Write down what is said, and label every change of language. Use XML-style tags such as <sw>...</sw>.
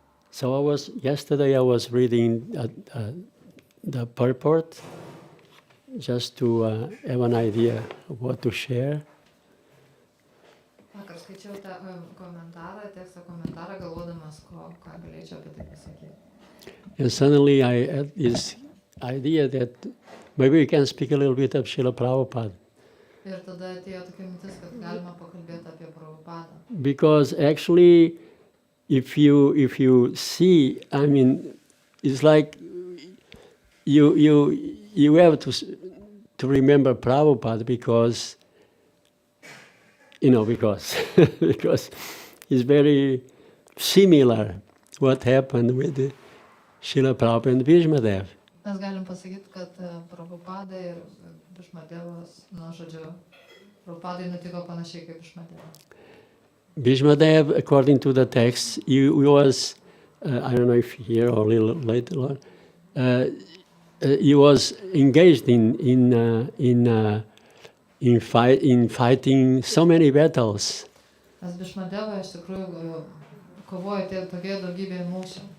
<en>So yesterday I was reading the purport just to have an idea of what to share.</en> <lt>Vakar skaičiau tą komentarą, teksto komentarą, galvodamas, ką galėčiau apie tai pasakyti.</lt> <en>And suddenly I had this idea that maybe we can speak a little bit of Srila Prabhupada.</en> <lt>Ir tada atėjo tokia mintis, kad galima pakalbėti apie Prabhupadą.</lt> <en>Because actually, if you see, I mean, it's like you have to remember Prabhupada because because it's very similar what happened with the Srila Prabhupada and Bhīṣmadevos.</en> <lt>Mes galim pasakyti, kad Prabhupada ir Bhīṣmadevos, Prabhupadai nutiko panašiai kaip Bhīṣmadevos.</lt> <en>Bhīṣmadevos, according to the text, he was, I don't know if here or a little later on, he was engaged in fighting so many battles.</en> <lt>Nes Bhīṣmadevas iš tikrųjų kovojo tokie daugybė mūšių.</lt>